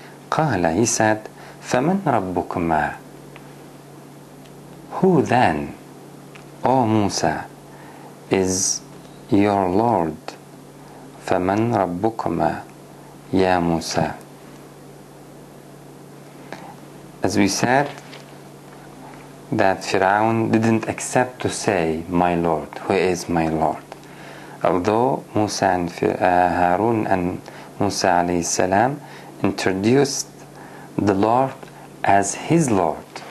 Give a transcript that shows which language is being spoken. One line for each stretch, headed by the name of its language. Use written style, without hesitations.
Arabic: قال,
English: he said,
Arabic: فَمَنْ رَبُّكُمَا,
English: who then, O Musa, is your Lord?
Arabic: فَمَنْ رَبُّكُمَا يَا Musa.
English: As we said, that Fir'aun didn't accept to say, my Lord, who is my Lord? Although Musa and Harun and Musa alayhi salam introduced the Lord as his Lord.